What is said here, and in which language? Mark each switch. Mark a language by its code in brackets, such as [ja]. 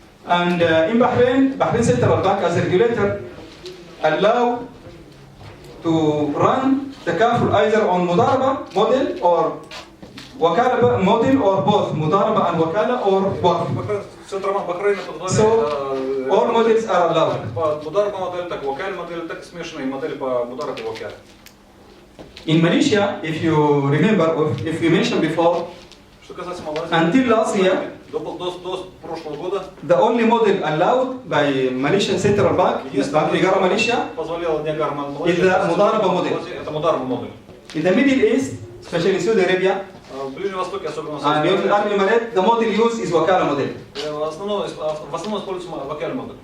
[en] And in Bahrain Central Bank as a regulator allow to run takaful either on mudaraba model or wakala model or both mudaraba and wakala or both. [ru] Центробанк Бахрейна [en] So all models are allowed. [ru] По мудараба модель, так вакаль модель, так смешанные модели по мударабу и вакаль. [en] In Malaysia, if you remember, if we mentioned before, until last year, [ru] до прошлого года, [en] the only model allowed by Malaysian Central Bank, Bank Negara Malaysia, is the mudaraba model. [ru] Это мудараба модель. [en] In the Middle East, especially in Saudi Arabia, [ru] В Ближнем Востоке, особенно в [en] and United Arab Emirates, the model used is wakala model. [ru] В основном используется вакаль модель.